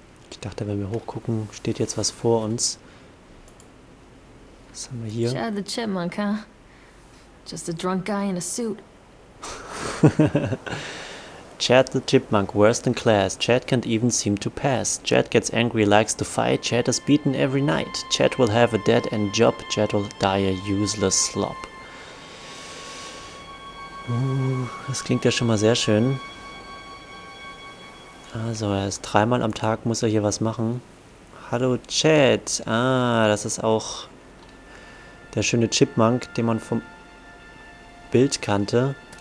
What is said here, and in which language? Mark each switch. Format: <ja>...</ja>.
<de>Ich dachte, wenn wir hochgucken, steht jetzt was vor uns. Was haben wir hier?</de> <en>Chad the Chipmunk, huh? Just a drunk guy in a suit. Chad the Chipmunk, worst in class. Chad can't even seem to pass. Chad gets angry, likes to fight. Chad is beaten every night. Chad will have a dead-end job. Chad will die a useless slop.</en> <de>Das klingt ja schon mal sehr schön. Also, er ist 3-mal am Tag, muss er hier was machen. Hallo Chad. Ah, das ist auch der schöne Chipmunk, den man vom Bild kannte.</de>